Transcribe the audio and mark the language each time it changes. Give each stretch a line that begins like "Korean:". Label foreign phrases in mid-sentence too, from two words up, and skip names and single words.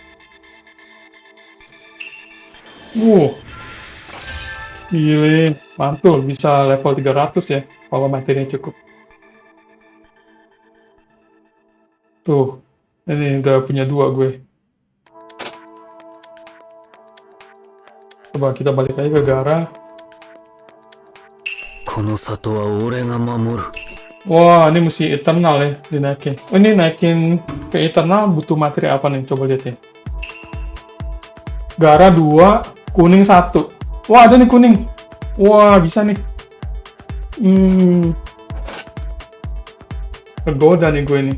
Indonesian: Gile, mantul. Bisa level 300 ya, kalau materinya cukup. Tuh, ini udah punya 2 gue. Coba kita balik lagi ke Gaara.
Japanese: の里は俺が守る。
Indonesian: Wah, ini mesti Eternal ya, dinaikin. Oh, ini naikin ke Eternal butuh materi apa nih? Coba lihat ya. Gara 2, kuning 1. Wah, ada nih kuning. Wah, bisa nih. Tergoda nih gue nih.